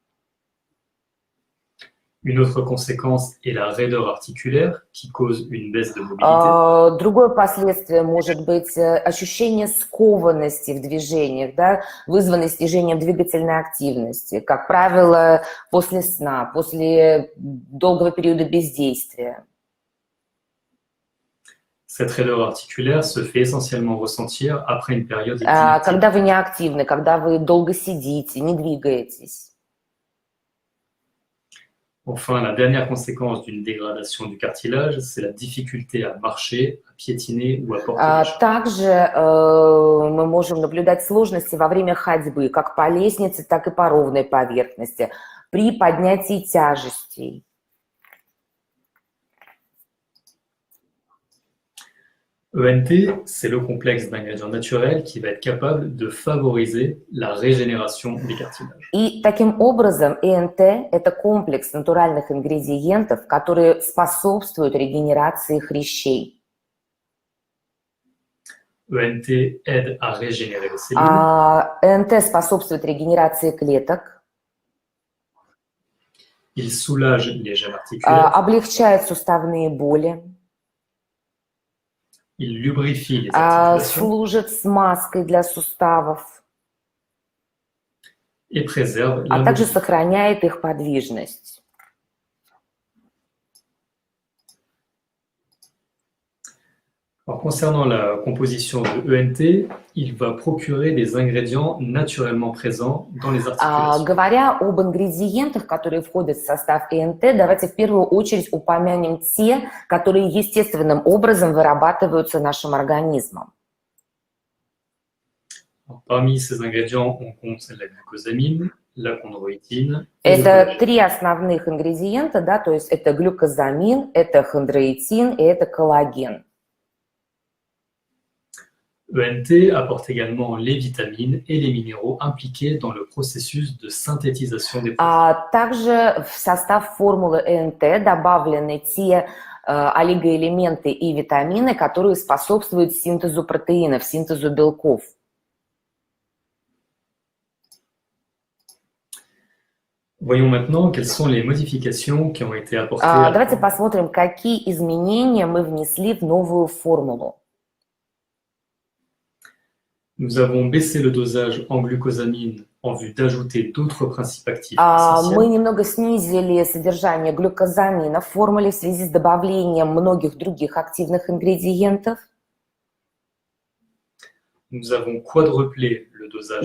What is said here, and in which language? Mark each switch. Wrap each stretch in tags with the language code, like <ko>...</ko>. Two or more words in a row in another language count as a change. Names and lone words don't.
<fr>Une autre conséquence est la raideur articulaire qui cause une baisse de mobilité.</fr> <ru>Другое последствие может быть ощущение скованности в движениях, да, вызванное снижением двигательной активности, как правило, после сна, после долгого периода бездействия.</ru> <fr>Cette raideur articulaire se fait essentiellement ressentir après une période inactive.</fr> <ru>Когда вы неактивны, когда вы долго сидите, не двигаетесь.</ru> <fr>Enfin, la dernière conséquence d'une dégradation du cartilage, c'est la difficulté à marcher, à piétiner ou à porter des charges.</fr> <ru>Также мы можем наблюдать сложности во время ходьбы, как по лестнице, так и по ровной поверхности, при поднятии тяжестей.</ru> <fr>ENT, c'est le complexe d'ingrédients naturels qui va être capable de favoriser la régénération des cartilages.</fr> <ru>И таким образом ЭНТ – это комплекс натуральных ингредиентов, которые способствуют регенерации хрящей.</ru> <fr>ENT aide à régénérer les cellules.</fr> <ru>ЭНТ способствует регенерации клеток,</ru> <fr>Il soulage les gènes articulaires.</fr> <ru>облегчает суставные боли,</ru> <fr>Il lubrifie les articulations</fr> <ru>служит смазкой для суставов,</ru> <fr>et préserve la</fr> <ru>а также</ru> <fr>mobilité.</fr> <ru>сохраняет их подвижность.</ru> <fr>Alors, concernant la composition de ENT, il va procurer des ingrédients naturellement présents dans les articulations.</fr> <ru>Говоря об ингредиентах, которые входят в состав ЭНТ, давайте в первую очередь упомянем те, которые естественным образом вырабатываются нашим организмом.</ru> <fr>Alors, parmi ces ingrédients, on compte la glucosamine, la chondroïtine et le</fr> <ru>Это</ru> <fr>collagène.</fr> <ru>три основных ингредиента, да, то есть это глюкозамин, это хондроитин и это коллаген.</ru> <fr>ENT apporte également les vitamines et les minéraux impliqués dans le processus de synthétisation des protéines.</fr> <ru>Также в состав формулы ЭНТ добавлены те олигоэлементы и витамины, которые способствуют синтезу протеинов, синтезу белков.</ru> <fr>Voyons maintenant quelles sont les modifications qui ont été apportées à la</fr> <ru>Давайте</ru> <fr>formule.</fr> <ru>посмотрим, какие изменения мы внесли в новую формулу.</ru> <fr>Nous avons baissé le dosage en glucosamine en vue d'ajouter d'autres principes actifs essentiels.</fr> <ru>Мы немного снизили содержание глюкозамина в формуле в связи с добавлением многих других активных ингредиентов.</ru> <fr>Nous avons quadruplé le dosage</fr>